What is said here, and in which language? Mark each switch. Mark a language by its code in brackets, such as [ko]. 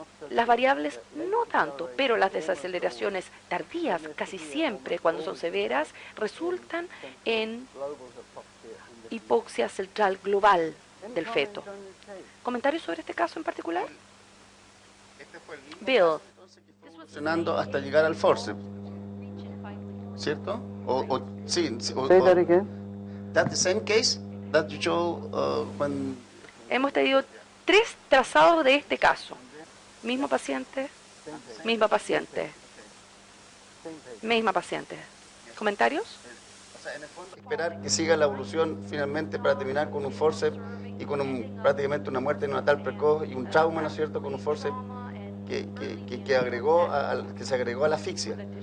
[es] Las variables no tanto, pero las desaceleraciones tardías casi siempre, cuando son severas, resultan en hipoxia central global del feto. ¿Comentarios sobre este caso en particular? Bill. Funcionando hasta llegar al forceps, ¿cierto? Sí. [en] Say that again. That's the same case that you show when. [es] Hemos tenido 3 trazados de este caso. Mismo paciente, misma paciente, misma paciente. ¿Comentarios? En el fondo, esperar que siga la evolución finalmente para terminar con un forceps y con prácticamente una muerte neonatal precoz y un trauma, ¿no es cierto?, con un forceps que se agregó a la asfixia.